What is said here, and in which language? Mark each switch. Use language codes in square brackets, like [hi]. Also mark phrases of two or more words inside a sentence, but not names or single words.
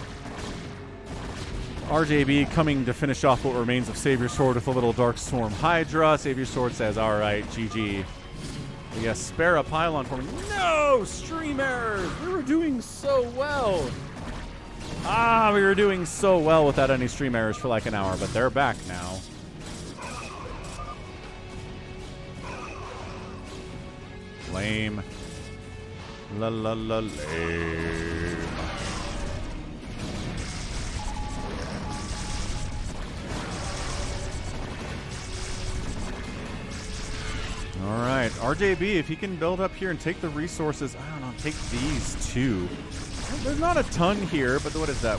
[en] RJB coming to finish off what remains of Savior Sword with a little Dark Storm Hydra. Savior Sword says, alright, GG. Yes, spare a pylon for me. No! Stream errors! We were doing so well! We were doing so well without any stream errors for like an hour, but they're back now. Lame. La la la lame. Alright, RJB, if he can build up here and take the resources, I don't know, take these too. There's not a ton here, but what is that?